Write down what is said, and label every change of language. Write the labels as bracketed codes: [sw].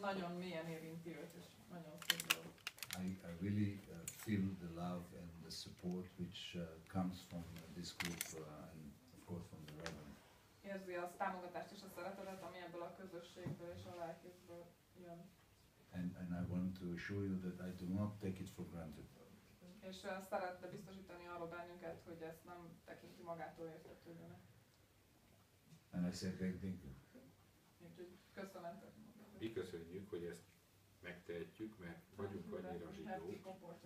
[hu] Nagyon mélyen érinti őt, és nagyon szép. [en] I really feel the love and the support which comes from this group and of course from the Reverend. [hu] Érzi a támogatást és a szeretetet, ami ebből a közösségből és a lelkészből jön. [en] And I want to assure you that I do not take it for granted. [hu] És szeretne biztosítani arról bennünket, hogy ezt nem tekinti magától értetődőnek. [en] And I say thank you. [hu] Úgyhogy köszönetet. Mi köszönjük, hogy ezt megtehetjük, mert vagyunk annyira zsidók.